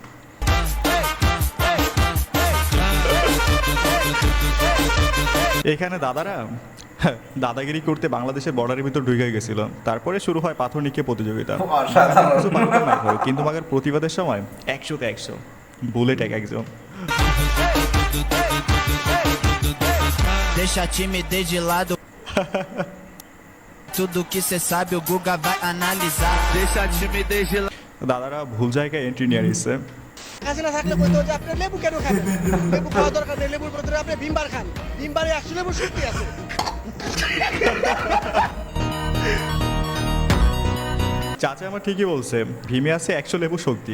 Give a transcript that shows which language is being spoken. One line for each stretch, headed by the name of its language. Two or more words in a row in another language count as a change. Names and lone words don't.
Bangla: এখানে দাদারা দাদাগিরি করতে বাংলাদেশের বর্ডারের ভিতর ঢুকে গেছিল, তারপরে শুরু হয় পাথর নিক্ষেপ প্রতিযোগিতা। কিন্তু মাগের প্রতিবাদের সময় 100তে 100 বুলেট এক একজন।
Portuguese: Deixa a timidez de lado. Tudo que cê sabe o Guga vai analisar. Deixa a timidez de lado.
Bangla: দাদারা ভুল জায়গায় এন্ট্রি নিয়ে নিচ্ছে। কাছে না থাকলে বলতো যে আপনি লেবু কেন খান? লেবু খাওয়া দরকার নেই, লেবুর বদলে আপনি ভিমবার খান। ভিমবারে 100 লেবু শক্তি আছে। চাচা আমার ঠিকই বলছে, ভীমে আছে 100 লেবু শক্তি।